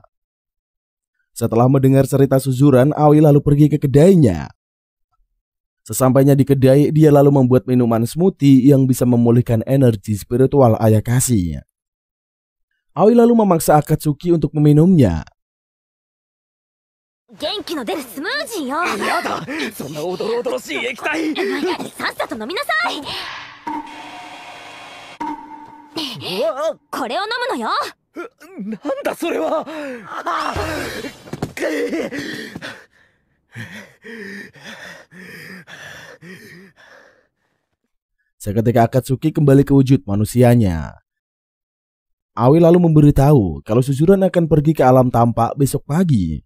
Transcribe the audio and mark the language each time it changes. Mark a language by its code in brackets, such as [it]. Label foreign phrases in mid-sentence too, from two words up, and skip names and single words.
[id] Setelah mendengar cerita Suzuran, Aoi lalu pergi ke kedainya. Sesampainya di kedai, dia lalu membuat minuman smoothie yang bisa memulihkan energi spiritual Ayakashi. Aoi lalu memaksa Akatsuki untuk meminumnya. [ja] 元気の出るスムージーよ。やだ、そんなおどろおどろしい液体。さっさと飲みなさい。これを飲むのよ。なんだそれは。 [id] Seketika Akatsuki kembali ke wujud manusianya. Aoi lalu memberitahu kalau Suzuran akan pergi ke alam tampak besok pagi.